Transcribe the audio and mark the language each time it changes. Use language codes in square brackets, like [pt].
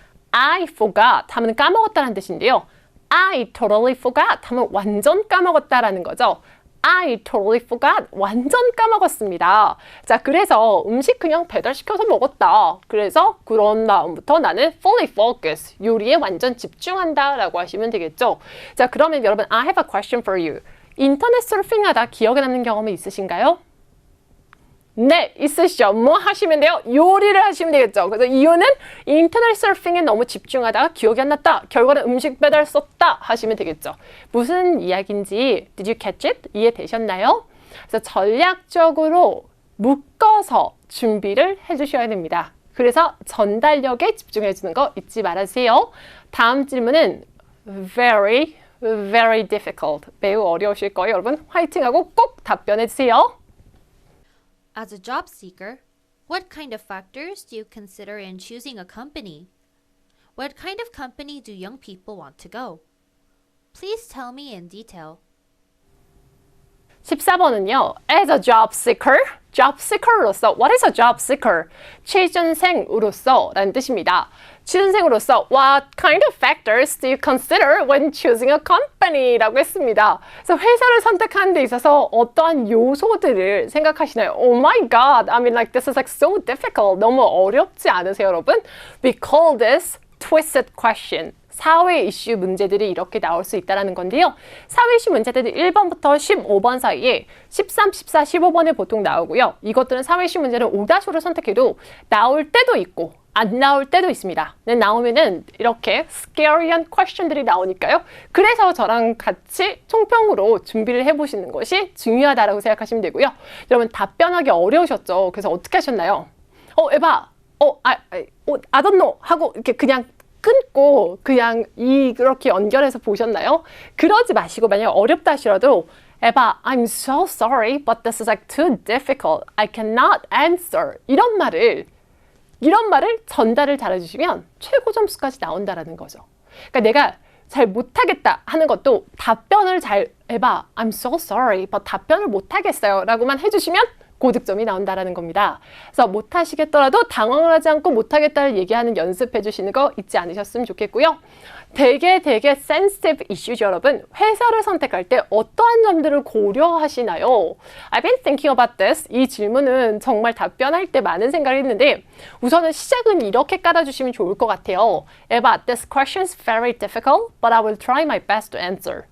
[en] I forgot [ko] 하면 까먹었다는 뜻인데요. [en] I totally forgot [ko] 하면 완전 까먹었다라는 거죠. [en] I totally forgot. [ko] 완전 까먹었습니다. 자, 그래서 음식 그냥 배달시켜서 먹었다. 그래서 그런 다음부터 나는 [en] fully focus. [ko] 요리에 완전 집중한다 라고 하시면 되겠죠. 자, 그러면 여러분 [en] I have a question for you. [ko] 인터넷 서핑하다 기억에 남는 경험이 있으신가요? 네, 있으시죠. 뭐 하시면 돼요? 요리를 하시면 되겠죠. 그래서 이유는 인터넷 서핑에 너무 집중하다가 기억이 안 났다. 결과는 음식 배달 썼다 하시면 되겠죠. 무슨 이야기인지 [en] did you catch it? [ko] 이해되셨나요? 그래서 전략적으로 묶어서 준비를 해주셔야 됩니다. 그래서 전달력에 집중해 주는 거 잊지 말아주세요. 다음 질문은 [en] very difficult. [ko] 매우 어려우실 거예요. 여러분 화이팅하고 꼭 답변해 주세요. [en] As a job seeker, what kind of factors do you consider in choosing a company? What kind of company do young people want to go? Please tell me in detail. [ko] 14번은요. [en] As a job seeker, job seeker로서 what is a job seeker? [ko] 취준생으로서 라는 뜻입니다. 취준생으로서 [en] what kind of factors do you consider when choosing a company? [ko] 라고 했습니다. 그래서 회사를 선택하는 데 있어서 어떠한 요소들을 생각하시나요? [en] Oh my god, I mean like this is like so difficult. [ko] 너무 어렵지 않으세요, 여러분? [en] We call this twisted question. [ko] 사회 이슈 문제들이 이렇게 나올 수 있다는 건데요. 사회 이슈 문제들이 1번부터 15번 사이에 13, 14, 15번에 보통 나오고요. 이것들은 사회 이슈 문제를 5-5를 선택해도 나올 때도 있고 안 나올 때도 있습니다. 근데 나오면은 이렇게 scary한 question들이 나오니까요. 그래서 저랑 같이 총평으로 준비를 해보시는 것이 중요하다고 생각하시면 되고요. 여러분 답변하기 어려우셨죠? 그래서 어떻게 하셨나요? 에바, [en] I don't know [ko] 하고 이렇게 그냥 끊고 그냥 이렇게 연결해서 보셨나요? 그러지 마시고 만약 어렵다 하시더라도 [en] 에바, I'm so sorry, but this is like too difficult. I cannot answer. [ko] 이런 말을 전달을 잘해주시면 최고 점수까지 나온다라는 거죠. 그러니까 내가 잘 못하겠다 하는 것도 답변을 잘 에바, [en] I'm so sorry, but [ko] 답변을 못하겠어요 라고만 해주시면 고득점이 나온다라는 겁니다. 그래서 못하시겠더라도 당황을 하지 않고 못하겠다를 얘기하는 연습해 주시는 거 잊지 않으셨으면 좋겠고요. 되게 sensitive 이슈죠, 여러분. 회사를 선택할 때 어떠한 점들을 고려하시나요? [en] I've been thinking about this. [ko] 이 질문은 정말 답변할 때 많은 생각을 했는데 우선은 시작은 이렇게 깔아주시면 좋을 것 같아요. [en] Eva, this question is very difficult, but I will try my best to answer.